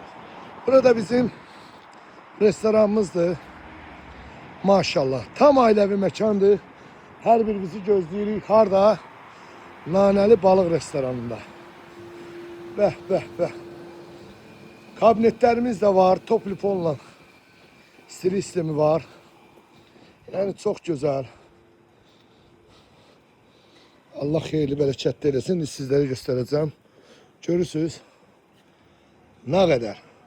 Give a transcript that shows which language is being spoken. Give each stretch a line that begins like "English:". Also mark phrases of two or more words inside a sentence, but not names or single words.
Azerbaijani: Burada bizim restoranımızdır. Maşallah. Tam ailəvi məkandır. Hər birimizi gözləyirik. Harda? Nanəli Balıq restoranında. Bəh, bəh, bəh. Kabinetlərimiz də var. Toplifonla stili sistemi var.
Turkish: Yani çok güzel.
Azerbaijani: Allah hayırlı, bereketli eləsin.
Turkish: Sizlere göstereceğim. Görürsünüz. Ne kadar.